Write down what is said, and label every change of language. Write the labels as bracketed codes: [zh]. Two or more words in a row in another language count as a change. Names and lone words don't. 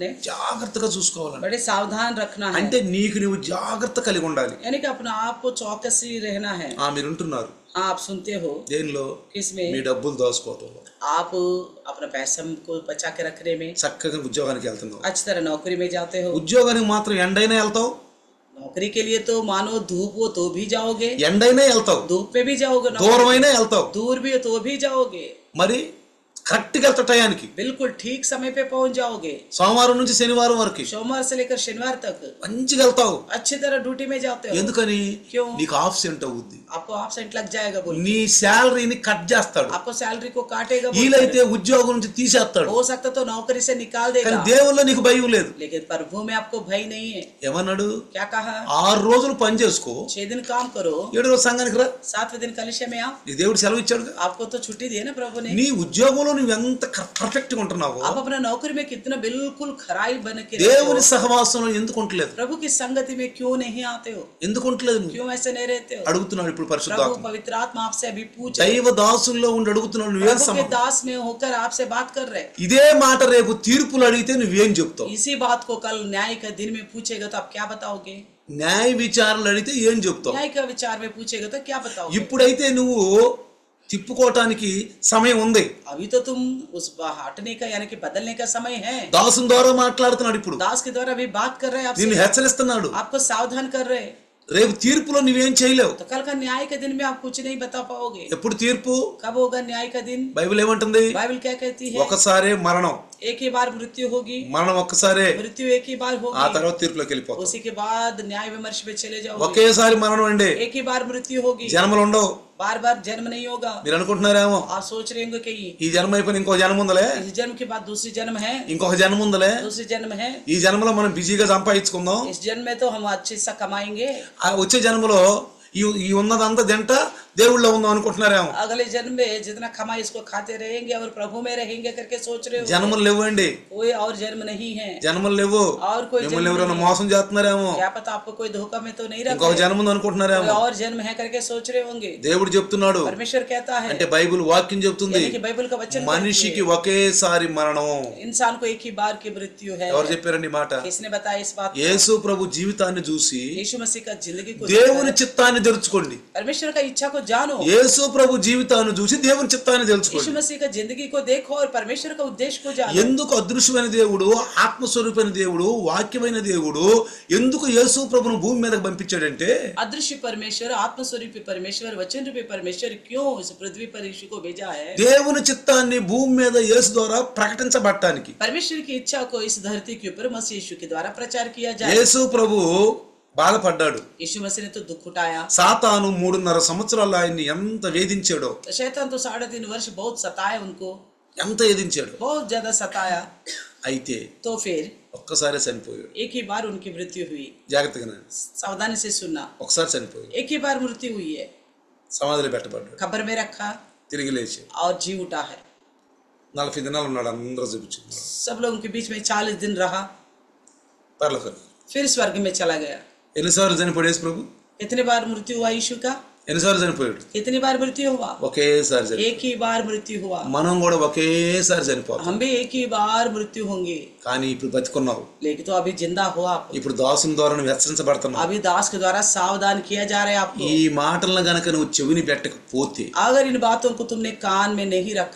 [te] జాగ్రత్తగా చూసుకోవాలండి. [hi] बड़े सावधान रखना है, [te] అంటే నీకు నువ్వు జాగ్రత్త కలిగి ఉండాలి. [hi] यानी कि अपने आप को चौकसी रहना है. [te] మీరు ఉంటున్నారు, [hi] हाँ आप सुनते हो [te] దేనిలో? [hi] किसमें? [te] మీ డబ్బులు దాచుకోవటంలో. [hi] आप अपना पैसा को बचा के रखने में, [te] చక్కగా ఉద్యోగానికి వెళ్తున్నావు. [hi] अच्छी तरह नौकरी में जाते हो। [te] ఉద్యోగానికి మాత్రం ఎండైనా వెళ్తావు, [hi] नौकरी के लिए तो मानो धूप हो तो भी जाओगे, [te] ఎండైనా వెళ్తావు, [hi] धूप पे भी जाओगे, [te] దూరమైనా వెళ్తావు. [hi] दूर भी हो तो भी जाओगे, [te] మరి కరెక్ట్గా వెళ్తా టయానికి. [hi] बिल्कुल ठीक समय पे पहुंच जाओगे। [te] సోమవారం నుంచి శనివారం వరకు [hi] सोमवार से लेकर शनिवार तक [te] మంచిగా వెళ్తావు. [hi] अच्छी तरह ड्यूटी में जाते हो। [te] ఎందుకని? [hi] क्यों? [te] నీకు ఆబ్సెంట్ అవుద్ది. [hi] आपको एब्सेंट लग जाएगा बोल, [te] నీ శాలరీని కట్ చేస్తాడు. [hi] आपको सैलरी को काटेगा बोल, [te] వీలైతే ఉద్యోగం నుంచి తీసేస్తాడు. [hi] हो सकता तो नौकरी से निकाल [te] కానీ [hi] देगा, [te] దేవుల్లో నీకు భయం లేదు. [hi] लेकिन प्रभु में आपको भय नहीं है। [te] ఏమన్నాడు? [hi] क्या कहा? [te] 6 రోజులు పని చేసుకో, [hi] 6 दिन काम करो, [te] 7 రోజు సంఘానికి రా. [hi] 7वें दिन कलिशे में आओ। [te] నీకు దేవుడు సెలవు ఇచ్చాడు. [hi] आपको तो छुट्टी दी है ना प्रभु ने। [te] నీ ఉద్యోగంలో నువ్వు ఎంత పర్ఫెక్ట్ గా ఉంటున్నావో [hi] आप अपना नौकरी में कितना बिल्कुल खराई बन के रहते [te] దేవుని [hi] हो, [te] సహవాసంలో ఎందుకు ఉండలేదు? [hi] प्रभु की संगति में क्यों नहीं आते हो? [te] ఎందుకు ఉండలేదు నువ్వు? [hi] क्यों ऐसे नहीं रहते हो? [te] అడుగుతున్నాడు ఇప్పుడు [hi] प्रभु [te] పరిశుద్ధాత్మ. [hi] पवित्र आत्मा आपसे अभी पूछ रहे, [te] దైవ దాసుల్లో ఉండి అడుగుతున్నాడు, నువ్వేం [hi] प्रभु के [te] సమాధానం? [hi] दास में होकर आपसे बात कर रहे। [te] ఇదే మాట రేపు తీర్పులు అడిగితే నువ్వేం చెప్తావు? [hi] इसी बात को कल न्याय का दिन में पूछेगा तो आप क्या बताओगे? [te] న్యాయ విచారణలు అడిగితే ఏం చెప్తావు? [hi] न्याय का विचार में पूछेगा तो क्या बताओगे? [te] ఇప్పుడైతే నువ్వు తిప్పుకోవటానికి సమయం ఉంది. [hi] अभी तो तुम उस हटने का यानी कि बदलने का समय है। [te] దాసుని ద్వారా మాట్లాడుతున్నాడు ఇప్పుడు. [hi] दास के द्वारा अभी बात कर रहे हैं [te] నిన్ను [hi] आपसे, [te] హెచ్చరిస్తున్నాడు. [hi] आपको सावधान कर रहे हैं। [te] రేపు తీర్పులో నువ్వేం చేయలేవు. [hi] तो कल का न्याय के दिन में आप कुछ नहीं बता पाओगे। [te] ఎప్పుడు తీర్పు? [hi] कब होगा न्याय का दिन? [te] బైబిల్ ఏమంటుంది? [hi] बाइबल क्या कहती है? [te] ఒకసారి మరణం, [hi] एक ही बार मृत्यु होगी, [te] మరణం ఒక్కసారే, [hi] मृत्यु एक ही बार [te] ఆ [hi] होगी, [te] తర్వాత తీర్పులోకి వెళ్ళిపోతావు. [hi] उसी के बाद न्याय विमर्श में चले जाओगे। [te] ఒకేసారి మరణం అండి, [hi] एक ही बार मृत्यु होगी, [te] జన్మలు ఉండవు. [hi] बार बार जन्म नहीं होगा। [te] మీరు అనుకుంటున్నారేమో [hi] आप सोच रहे होंगे कि [te] ఈ జన్మ అయిపోయిన ఇంకో జన్మ ఉందలే, [hi] इस जन्म के बाद दूसरी जन्म है, [te] ఇంకొక జన్మ ఉందలే, [hi] दूसरी जन्म है, [te] ఈ జన్మలో మనం బిజీగా సంపాదించుకుందాం, [hi] इस जन्म में तो हम अच्छे से कमाएंगे, [te] ఆ వచ్చే జన్మలో ఈ ఉన్నదంతా తింట దేవుళ్ళో ఉందాం అనుకుంటున్నారేమో. [hi] अगले जन्म में जितना कमाई इसको खाते रहेंगे और प्रभु में रहेंगे करके सोच रहे हो। [te] జన్మలు లేవండి, [hi] कोई और जन्म नहीं है, [te] జన్మలు లేవు. [hi] और कोई जन्म [te] మిమ్మల్ని ఎవరైనా [hi] नहीं है। [te] మోసం చేస్తున్నారేమో, [hi] क्या पता आपको कोई धोखा में तो नहीं रखा [te] ఇంకొక [hi] है, [te] జన్మ ఉంది అనుకుంటున్నారేమో. [hi] कोई और जन्म है करके सोच रहे होंगे। [te] దేవుడు చెప్తున్నాడు, [hi] परमेश्वर कहता है, [te] అంటే బైబిల్ వాక్యం చెప్తుంది, [hi] यानी कि बाइबल का वचन कहती [te] మనిషికి [hi] है, [te] ఒకేసారి మరణం. [hi] इंसान को एक ही बार की मृत्यु है। [te] ఎవరు చెప్పారండి ఈ మాట? [hi] किसने बताया इस बात को? [te] యేసు ప్రభు జీవితాన్ని చూసి [hi] यीशु मसीह का जिंदगी को [te] దేవుని [hi] देखकर [te] చిత్తాన్ని తెలుసుకోండి. [hi] परमेश्वर का इच्छा को जानो। [te] యేసు ప్రభు జీవితాన్ని చూసి దేవుని చిత్తాన్ని [hi] यीशु [te] తెలుసుకోండి. [hi] मसीह का जिंदगी को देखो और परमेश्वर का उद्देश्य को जानो। [te] ఎందుకు అదృశ్యమైన దేవుడు, ఆత్మస్వరూపమైన దేవుడు, వాక్యమైన దేవుడు ఎందుకు యేసు ప్రభును భూమి మీదకి పంపించాడంటే, [hi] अदृश्य परमेश्वर, आत्मस्वरूपी परमेश्वर, वचन रूपी परमेश्वर क्यों इस पृथ्वी पर यीशु को भेजा है? [te] దేవుని చిత్తాన్ని భూమి మీద యేసు ద్వారా ప్రకటించబడటానికి. [hi] परमेश्वर की इच्छा को इस धरती के ऊपर मसीह यीशु के द्वारा प्रचार किया जाए। [te] యేసు ప్రభు బాధపడ్డాడు. [hi] यीशु मसीह ने तो दुख उठाया। [te] సాతాను 3.5 సంవత్సరాలు ఆయన్ని ఎంత వేధించాడో, [hi] तो शैतान तो 3.5 वर्ष बहुत सताया उनको, [te] ఎంత వేధించాడు. [hi] बहुत ज्यादा सताया। [te] అయితే [hi] तो फिर [te] ఒక్కసారి చనిపోయాడు. [hi] एक ही बार उनकी मृत्यु हुई। [te] జాగ్రత్తగా [hi] सावधानी से सुनना, [te] ఒకసారి చనిపోయాడు, [hi] एक ही बार मृत्यु हुई है, [te] సమాధిలో పెట్టబడ్డాడు, [hi] खबर में रखा [te] తిరిగి లేచి [hi] और जी उठा है। [te] 40 దినాలు ఉన్నాడు, అందరూ చూపించుకున్నాడు. [hi] सब लोगों के बीच में 40 दिन रहा, [te] పరలోకం. [hi] फिर स्वर्ग में चला गया। [te] ఎన్నిసార్లు చనిపోయాడు యేసు ప్రభు? [hi] कितने बार मृत्यु हुआ यीशु का? [te] ఎన్నిసార్లు చనిపోయాడు? [hi] कितनी बार मृत्यु हुआ? [te] ఒకేసారి చనిపోయాడు. [hi] एक ही बार मृत्यु हुआ। [te] మనం కూడా ఒకేసారి చనిపోతాం. [hi] हम भी एक ही बार मृत्यु होंगे। [te] కానీ ఇప్పుడు బతికున్నావు, [hi] लेकिन तो अभी जिंदा हो आप, [te] ఇప్పుడు దాసుని ద్వారా నువ్వు హెచ్చరించబడుతున్నావు. [hi] अभी दास के द्वारा सावधान किया जा रहा है आपको। [te] ఈ మాటలను గనక నువ్వు చెవిని పెట్టకపోతే, [hi] अगर इन बातों को तुमने कान में नहीं रखा,